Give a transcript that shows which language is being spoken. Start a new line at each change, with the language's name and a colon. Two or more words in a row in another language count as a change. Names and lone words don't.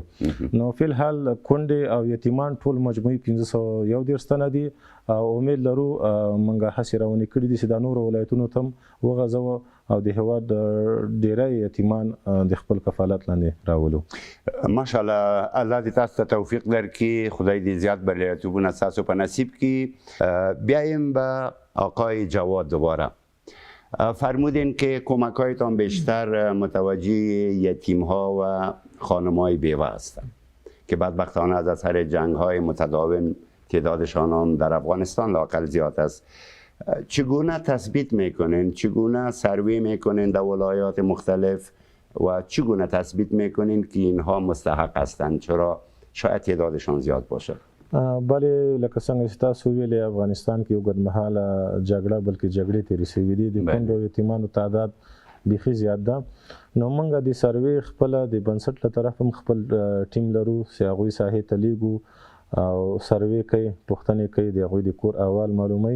Pashto: نو فی الحال کونډې او یتیمان ټول مجموعي 511 تنه دي او امید لرو موږ هڅې روانې کړي دي چې دا نورو ولایتونو ته هم وغځوو او د هېواد ډیری یتیمان د خپل کفالت لاندې راولو. ماشاءالله الله دې تاسو ته توفیق درکړي، خدای دې زیات بریالیتوبونه ستاسو په نصیب کړي.
Persian: بیایم به آقای جواد دوباره فرمودین که کمک‌هایتان بیشتر متوجه یتیم‌ها و خانم‌های بیوه هستند که بدبختانه از اثر جنگ‌های متداوم تعدادشان هم در افغانستان لااقل زیاد است. چگونه تثبیت میکنین، چگونه سروی میکنین در ولایات مختلف و چگونه تثبیت میکنین که اینها مستحق هستند، چرا شاید تعدادشان زیاد باشه؟
Pashto: بله لکه څنګه چې تاسو ویلې افغانستان کې اوږدمهاله جګړه بلکې جګړې تېرې شوي دي، د کونډو یتیمانو تعداد بیخي زیات ده. نو موږ د سروې خپله د بنسټ له طرف هم خپل ټیم لرو چې هغوی ساحې ته لیږو او سروې کوي، پوښتنې کوي، د هغوی د کور احوال معلوموي.